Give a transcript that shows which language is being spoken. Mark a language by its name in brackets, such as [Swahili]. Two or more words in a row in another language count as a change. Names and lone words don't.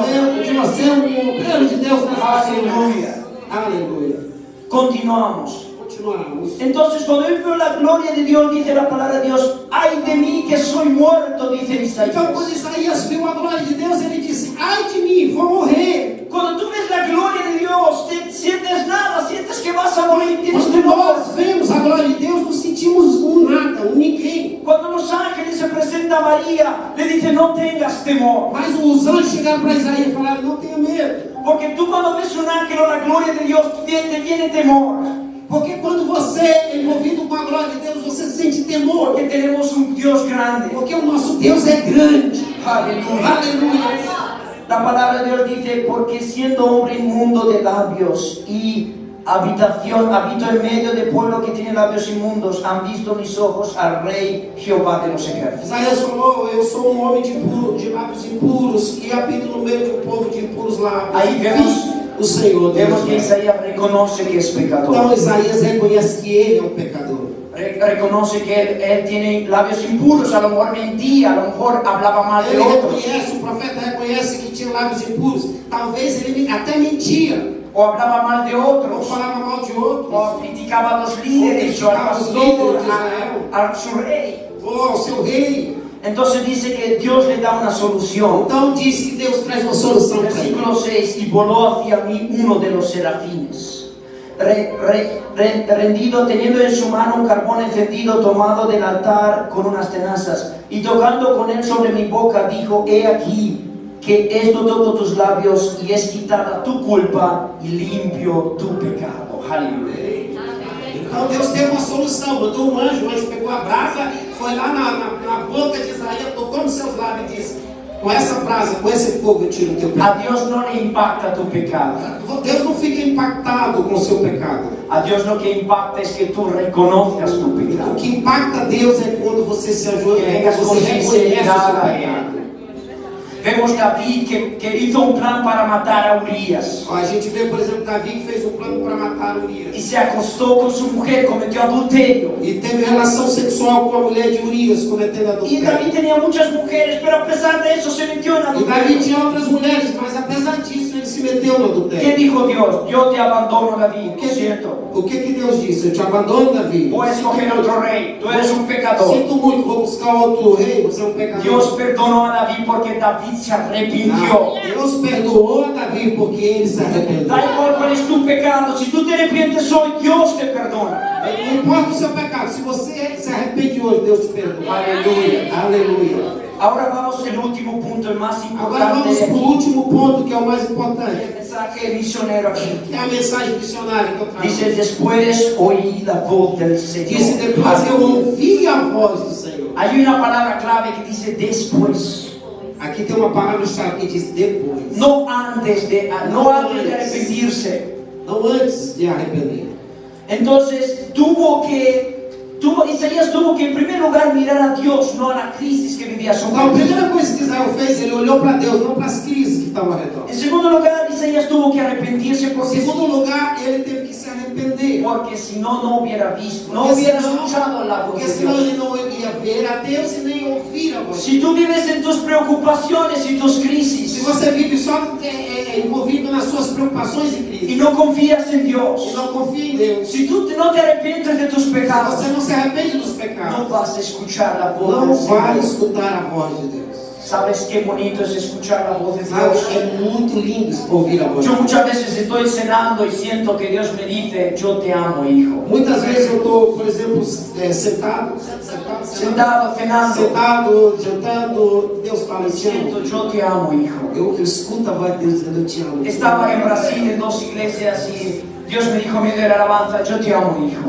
[Portuguese] fazer de você um obreiro de Deus nas nações. [Spanish] Aleluya. [Portuguese] Aleluia. [Spanish] Continuamos. [Portuguese] Continuamos. [Spanish] Entonces, cuando él vio la gloria de Dios, dice la palabra de Dios, ay de mí que soy muerto, dice [Portuguese] Então, quando [Spanish] Isaías. [Portuguese] Isaías viu a glória de Deus, ele disse: ai de mim, vou morrer. [Spanish] Cuando tú ves la gloria de Dios, te sientes nada, sientes que vas a morir, tienes [Portuguese] Quando [Spanish] temor. [Portuguese] nós vemos a glória de Deus, nos sentimos um nada, um ninguém. [Spanish] Cuando los ángeles se presentan a María, le dice, no tengas temor. [Portuguese] Mas os anjos chegaram para Isaías e falaram: não tenha medo. [Spanish] Porque tú cuando ves un ángel o la gloria de Dios, te viene temor. [Portuguese] Porque quando você é envolvido com a glória de Deus, você sente temor. [Spanish] Porque tenemos un Dios grande. [Portuguese] Porque o nosso Deus é grande. [Spanish] Aleluya. [Portuguese] Aleluia. [Spanish] La palabra de Dios dice, porque siendo hombre inmundo de labios y habito en medio de pueblo que tiene labios inmundos, han visto mis ojos al Rey Jehová de los ejércitos. [Portuguese] Isaías falou: eu sou um homem de lábios impuros e habito no meio de um povo de impuros lábios. Aí vemos- o Senhor. [Spanish] Vemos que [Portuguese] Deus. [Spanish] Isaías reconoce que es [Portuguese] Então [Spanish] pecador. [Portuguese] Isaías reconhece que ele é um pecador. [Spanish] Reconoce que él tiene labios impuros, a lo mejor mentía, a lo mejor hablaba mal de [Portuguese] Ele [Spanish] otros, [Portuguese] reconhece, o profeta reconhece que tinha lábios impuros. Talvez ele até mentia, [Spanish] o hablaba mal de [Portuguese] ou [Spanish] otros, [Portuguese] falava mal de outros, [Spanish] o criticaba a los líderes, o al pastor, a su rey. [Portuguese] ou ao seu rei. [Spanish] Entonces dice que Dios le da una solución. [Portuguese] Então diz que Deus traz uma solução para ele. [Spanish] Versículo 6, y voló hacia mí uno de los serafines, rendido, teniendo en su mano un carbón encendido tomado del altar con unas tenazas, y tocando con él sobre mi boca, dijo, he aquí, que esto toco tus labios, y es quitada tu culpa, y limpio tu pecado. Aleluya. [Portuguese] Então Deus teve uma solução, mandou um anjo, o anjo pegou a brasa, foi lá na boca de Isaías, tocou nos seus lábios e disse: com essa brasa, com esse fogo eu tiro o teu [Spanish] A [Portuguese] pecado. [Spanish] Dios no le impacta tu pecado. [Portuguese] Deus não fica impactado com o seu pecado. [Spanish] A Dios lo que impacta es que tú reconozcas tu [Portuguese] O [Spanish] pecado. [Portuguese] que impacta Deus é quando você se ajoelha, [Spanish] Vengas [Portuguese] quando com você reconhece o sinceridade seu a pecado. [Spanish] Vemos David que hizo un plan para matar a Urias. [Portuguese] Ó, a gente vê, por exemplo, Davi que fez um plano para matar [Spanish] Y [Portuguese] Urias. [Spanish] se acostó con su mujer, cometió adulterio. [Portuguese] E teve relação sexual com a mulher de Urias, cometendo [Spanish] Y [Portuguese] adultério. [Spanish] David tenía muchas mujeres, pero a pesar de eso se metió en [Portuguese] E Davi [Spanish] adulterio. [Portuguese] tinha outras mulheres, mas apesar disso ele se meteu no [Spanish] ¿Qué [Portuguese] adultério. [Spanish] dijo Dios? Yo te abandono, David, lo siento. [Portuguese] O que Deus disse? Eu te abandono, Davi. [Spanish] Voy a escoger otro rey, tú eres un pecador. [Portuguese] Sinto muito, vou buscar outro rei, você é um pecador. [Spanish] Dios perdonó a David porque David se arrepintió. [Portuguese] Deus perdoou a Davi porque ele se arrependeu. [Spanish] Da igual cuál es tu pecado, si tú te arrepientes hoy, Dios te perdona. [Portuguese] Não importa o seu pecado, pecado. Se você se arrepende hoje, Deus te perdoa. [Spanish] Aleluya. [Portuguese] Aleluia. [Spanish] Ahora vamos al último punto, el más [Portuguese] Agora [Spanish] importante. [Portuguese] vamos para o último ponto, que é o mais importante. [Spanish] El mensaje misionero aquí. [Portuguese] Que é a mensagem missionária que eu trago. [Spanish] Dice, después oí la voz del Señor. [Portuguese] Disse, depois eu ouvi a voz do Senhor. [Spanish] Hay una palabra clave que dice después. [Portuguese] Aqui tem uma palavra-chave que diz depois. [Spanish] No antes de arrepentirse. [Portuguese] Não antes de arrepender. [Spanish] Entonces Isaías tuvo que en primer lugar mirar a Dios, no a la crisis que vivía su [Portuguese] Então, a [Spanish] pueblo. [Portuguese] primeira coisa que Israel fez, ele olhou para Deus, não para as crises que estavam ao redor. [Spanish] En segundo lugar, Isaías tuvo que arrepentirse [Portuguese] Em segundo lugar, ele teve que se arrepender. [Spanish] porque si no, no hubiera visto, no hubiera escuchado la voz [Portuguese] Porque [Spanish] de [Portuguese] senão [Spanish] Dios. [Portuguese] ele não ia ver a Deus e nem ouvir a voz. [Spanish] Si tú vives en tus preocupaciones y tus [Portuguese] Se [Spanish] crisis [Portuguese] você vive só envolvido nas suas preocupações e [Spanish] y [Portuguese] crises, [Spanish] no confías en [Portuguese] e [Spanish] Dios, [Portuguese] não confia em Deus, [Spanish] si tú no te arrepientes de tus [Portuguese] se [Spanish] pecados, [Portuguese] você não se arrepende dos [Spanish] no [Portuguese] pecados, [Spanish] vas a escuchar la voz [Portuguese] não [Spanish] del [Portuguese] vai [Spanish] Señor. [Portuguese] escutar a voz de Deus. [Spanish] ¿Sabes qué bonito es escuchar la voz de [Portuguese] Sabe, [Spanish] Dios? [Portuguese] é muito lindo ouvir a voz de [Spanish] Yo [Portuguese] Deus. [Spanish] muchas veces estoy cenando y siento que Dios me dice, yo te amo, hijo. [Portuguese] Muitas vezes eu estou, por exemplo, sentado, [Spanish] Cenando, [Portuguese] jantando, Deus fala, eu te [Spanish] siento, [Portuguese] amo. [Spanish] yo te amo, hijo. [Portuguese] Eu escuto a voz de Deus dizendo, eu te amo. [Spanish] Estaba en Brasil en 2 iglesias y Dios me dijo, medio de la alabanza, yo te amo, hijo.